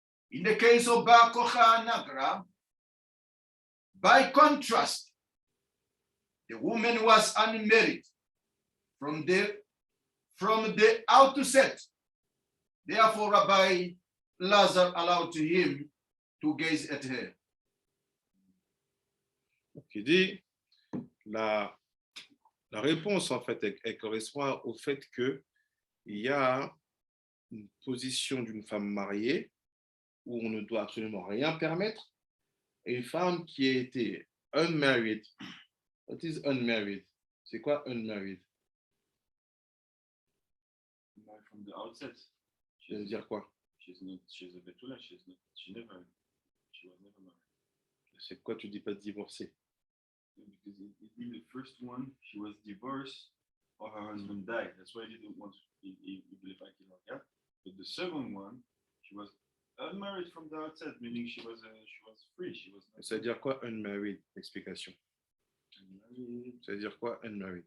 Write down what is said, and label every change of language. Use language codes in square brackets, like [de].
[en] In the case of Bar Kocha Nagra, by contrast, the woman was unmarried from the outset. Therefore, Rabbi Lazar allowed him to gaze at her. [fr] Il dit, la réponse, en fait, elle correspond au fait qu'il y a une position d'une femme mariée où on ne doit absolument rien permettre, et une femme qui a été unmarried. [en] What is unmarried? [fr] C'est quoi unmarried? [en] From the outset. [fr] Ça veut dire quoi? [en] She's a betula, she was never married. [fr] C'est quoi tu dis pas divorcée? [en] Because in the first one, she was divorced or her husband died. That's why he didn't want to believe I can work out. But the second one, she was unmarried from the outset, meaning she was free. She was. [fr] Ça veut dire quoi unmarried? Explication. [en] Unmarried. [fr] Ça veut dire quoi unmarried?